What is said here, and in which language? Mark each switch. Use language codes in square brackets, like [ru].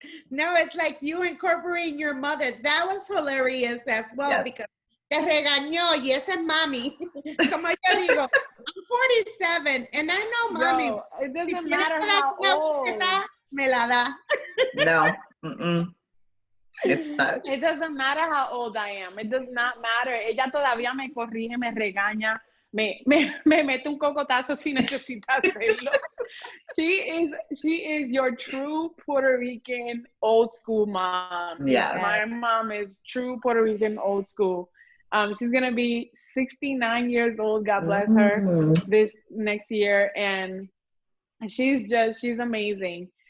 [en] No, it's like you incorporating your mother. That was hilarious as well, because [es] te regañó, y esa es mami. Como yo digo, [en] I'm 47 and I know mommy. Yo, it doesn't matter how old. [es] Me la da. [en] No. Mm-mm. It's not. It doesn't matter how old I am. It does not matter. [es] Ella todavía me corrige, me regaña, me mete un cocotazo si necesita hacerlo. [en] She is your true Puerto Rican old school mom. Yes. My mom is true Puerto Rican old school. She's gonna be 69 years old, God bless her, this next year, and she's amazing.